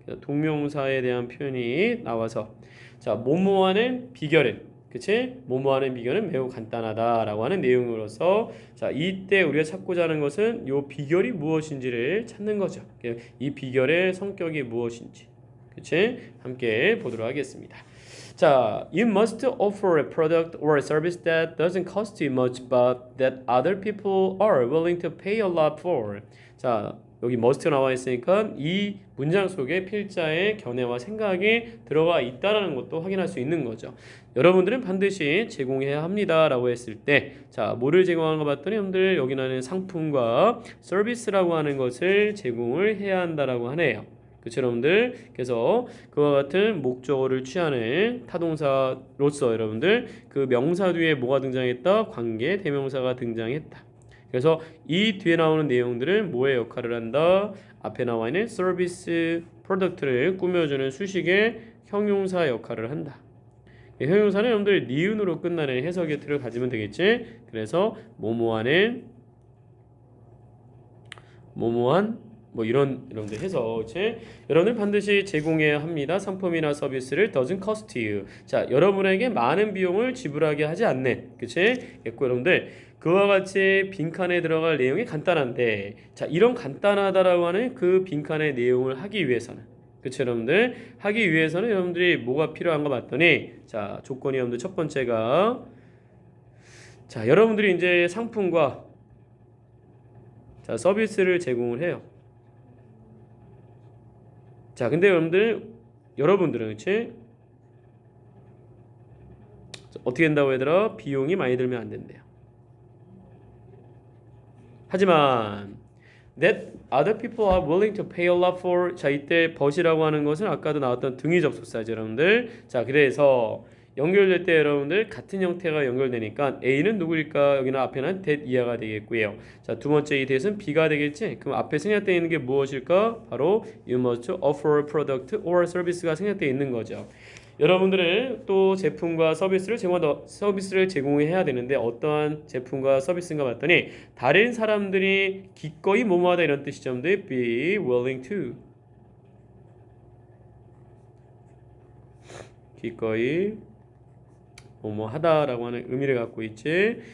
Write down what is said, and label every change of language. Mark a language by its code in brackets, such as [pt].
[ko] 그래서 동명사에 대한 표현이 나와서 자, 뭐뭐하는 비결은 그치? 뭐뭐하는 비결은 매우 간단하다라고 하는 내용으로서 자, 이때 우리가 찾고자 하는 것은 요 비결이 무엇인지를 찾는 거죠. 이 비결의 성격이 무엇인지 그치? 함께 보도록 하겠습니다. [en] 자, you must offer a product or a service that doesn't cost you much, but that other people are willing to pay a lot for. [ko] 자, 여기 must 나와 있으니까 이 문장 속에 필자의 견해와 생각이 들어가 있다는 것도 확인할 수 있는 거죠. 여러분들은 반드시 제공해야 합니다라고 했을 때, 자, 뭐를 제공하는 거 봤더니 여러분들 여기는 상품과 서비스라고 하는 것을 제공을 해야 한다라고 하네요. 그쵸, 여러분들? 그래서 그와 같은 목적어를 취하는 타동사로서 여러분들 그 명사 뒤에 뭐가 등장했다? 관계 대명사가 등장했다. 그래서 이 뒤에 나오는 내용들은 뭐의 역할을 한다? 앞에 나와 있는 서비스, 프로덕트를 꾸며주는 수식의 형용사 역할을 한다. 형용사는 여러분들 니은으로 끝나는 해석의 틀을 가지면 되겠지? 그래서 뭐뭐하는 뭐뭐한 뭐 이런 여러분들 해서 그치? 여러분들 반드시 제공해야 합니다. 상품이나 서비스를 [en] doesn't cost you. [ko] 자, 여러분에게 많은 비용을 지불하게 하지 않는 그치? 됐고 여러분들 그와 같이 빈칸에 들어갈 내용이 간단한데 자, 이런 간단하다라고 하는 그 빈칸의 내용을 하기 위해서는 그쵸, 여러분들 하기 위해서는 여러분들이 뭐가 필요한가 봤더니 자, 조건이 여러분들 첫 번째가 자, 여러분들이 이제 상품과 자, 서비스를 제공을 해요. 자, 근데 여러분들은 그치? 어떻게 된다고 얘들아? 비용이 많이 들면 안 된대요. 하지만 [en] that other people are willing to pay a lot for [ko] 자, 이때 but이라고 하는 것은 아까도 나왔던 등위 접속사죠, 여러분들. 자, 그래서 연결될 때 여러분들 같은 형태가 연결되니까 A는 누구일까? 여기는 앞에는 that 이하가 되겠고요. 자, 두 번째 이 that은 B가 되겠지? 그럼 앞에 생략되어 있는 게 무엇일까? [en] 바로 you must offer a product or service가 [ko] 생략되어 있는 거죠. 여러분들은 또 제품과 서비스를 제공해야 되는데 어떠한 제품과 서비스인가 봤더니 다른 사람들이 기꺼이 뭐뭐하다 이런 뜻이죠. [en] be willing to [ko] 기꺼이 뭐뭐 하다라고 하는 의미를 갖고 있지.